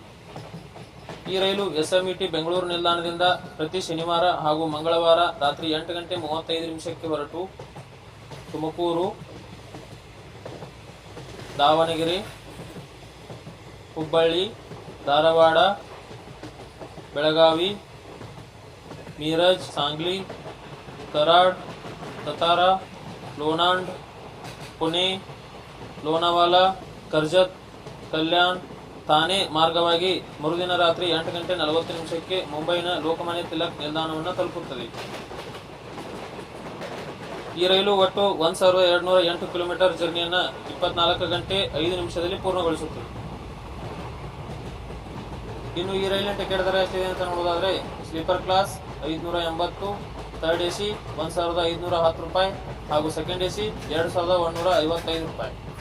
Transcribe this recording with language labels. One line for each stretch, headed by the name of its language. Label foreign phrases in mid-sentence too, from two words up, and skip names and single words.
Kannada: ಈ ರೈಲು SMET ಬೆಂಗಳೂರು ನಿಲ್ದಾಣದಿಂದ ಪ್ರತಿ ಶನಿವಾರ ಹಾಗೂ ಮಂಗಳವಾರ ರಾತ್ರಿ 8:35 ಹೊರಟು ತುಮಕೂರು, ದಾವಣಗೆರೆ, ಹುಬ್ಬಳ್ಳಿ, ಧಾರವಾಡ, ಬೆಳಗಾವಿ, ಮೀರಜ್, ಸಾಂಗ್ಲಿ, कराड, सतारा, लोणांड, पुणे, लोनावाला, कर्जत, कल्याण, ಥಾನೆ ಮಾರ್ಗವಾಗಿ ಮರುದಿನ ರಾತ್ರಿ 8:40 ಮುಂಬೈನ ಲೋಕಮಾನ್ಯ ತಿಲಕ್ ನಿಲ್ದಾಣವನ್ನು ತಲುಪುತ್ತದೆ. ಈ ರೈಲು ಒಟ್ಟು 1208 ಕಿಲೋಮೀಟರ್ ಜರ್ನಿಯನ್ನು 24 ಗಂಟೆ 5 ನಿಮಿಷದಲ್ಲಿ ಪೂರ್ಣಗೊಳಿಸುತ್ತದೆ. ಇನ್ನು ಈ ರೈಲಿನ ಟಿಕೆಟ್ ದರ ಎಷ್ಟಿದೆ ಅಂತ ನೋಡೋದಾದ್ರೆ ಸ್ಲೀಪರ್ ಕ್ಲಾಸ್ 580, ಥರ್ಡ್ AC 1510 ರೂಪಾಯಿ ಹಾಗೂ ಸೆಕೆಂಡ್ AC 2155 ರೂಪಾಯಿ.